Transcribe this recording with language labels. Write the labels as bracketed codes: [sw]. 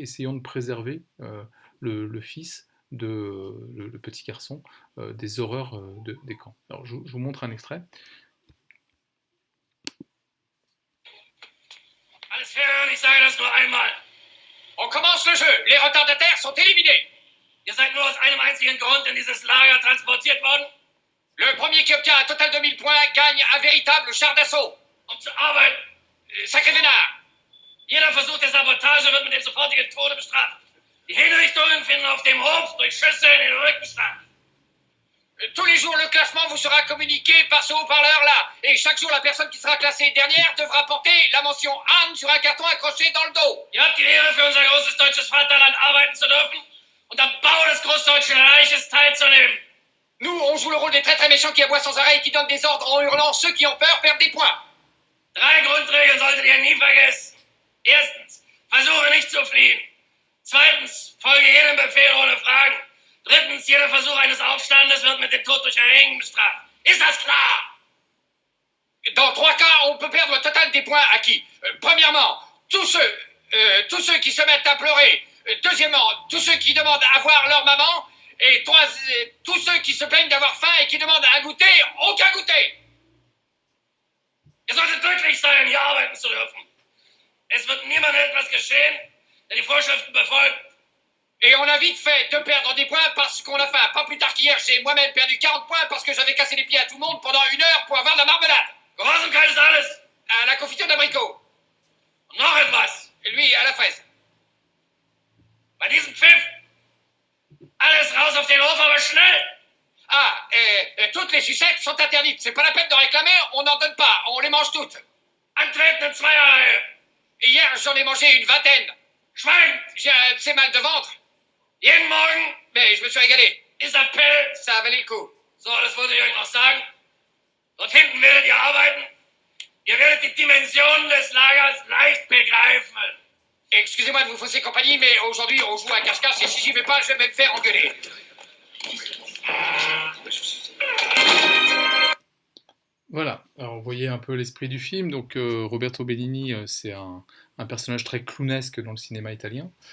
[fr] Essayons de préserver le fils le petit garçon des horreurs des camps. Alors je vous montre un extrait. [de] Alles fair, ich sage das nur einmal. [fr] On commence le jeu. Les retardataires sont éliminés. [de] Ihr seid nur aus einem einzigen Grund in dieses Lager transportiert worden, [fr] Le premier qui obtient un total de 1000 points gagne un véritable char d'assaut. [de] um zu arbeiten. [fr] Sacré vénard. [de] Jeder Versuch der Sabotage wird mit dem sofortigen Tode bestraft. Die Hinrichtungen finden auf dem Hof durch Schüsse in den Rücken statt. [fr] Tous les jours, le classement vous sera communiqué par ce haut-parleur-là. Et chaque jour, la personne qui sera classée dernière devra porter la mention Anne sur un carton accroché dans le dos. [de] Ihr habt die Ehre, für unser großes deutsches Vaterland arbeiten zu dürfen und am Bau des Großdeutschen Reiches teilzunehmen. [fr] Nous, on joue le rôle des très très méchants qui aboient sans arrêt et qui donnent des ordres en hurlant. Ceux qui ont peur perdent des points. [de] 3 Grundregeln solltet ihr nie vergessen. Erstens, versuche nicht zu fliehen. Zweitens, folge jedem Befehl ohne Fragen. Drittens, jeder Versuch eines Aufstandes wird mit dem Tod durch Erhängen bestraft. Ist das klar? [fr] Dans 3 cas, on peut perdre le total des points acquis. Premièrement, tous ceux qui se mettent à pleurer. Deuxièmement, tous ceux qui demandent à voir leur maman. Et tous ceux qui se plaignent d'avoir faim et qui demandent un goûter, aucun goûter. [de] Ihr solltet glücklich sein, hier arbeiten zu dürfen. Es wird niemandem etwas geschehen, der die Vorschriften befolgt. [fr] Et on a vite fait de perdre des points parce qu'on a faim. Pas plus tard qu'hier, j'ai moi-même perdu 40 points parce que j'avais cassé les pieds à tout le monde pendant 1 heure pour avoir de la marmelade. [de] Gehorsamkeit ist alles. [fr] À la confiture d'abricot. [de] Und noch etwas. [fr] Et lui, à la fraise. [de] Bei diesem Pfiff, alles raus auf den Hof, aber schnell. [fr] Ah, toutes les sucettes sont interdites. C'est pas la peine de réclamer, on n'en donne pas. On les mange toutes. [de] Antreten in Zweierreihe. [fr] Et hier, j'en ai mangé une vingtaine. [de] Schweigen. [fr] J'ai un petit mal de ventre. [de] Jeden Morgen [fr] Mais je me suis régalé. [de] ist Appell. [fr] Ça a valu le coup. [de] So, das wollte ich euch noch sagen. Dort hinten werdet ihr arbeiten. Ihr werdet die Dimensionen des Lagers leicht begreifen. [fr] Excusez-moi de vous fausser compagnie, mais aujourd'hui on joue à cache-cache et si j'y vais pas, je vais me faire engueuler. Voilà, alors vous voyez un peu l'esprit du film. Donc Roberto Benigni, c'est un personnage très clownesque dans le cinéma italien.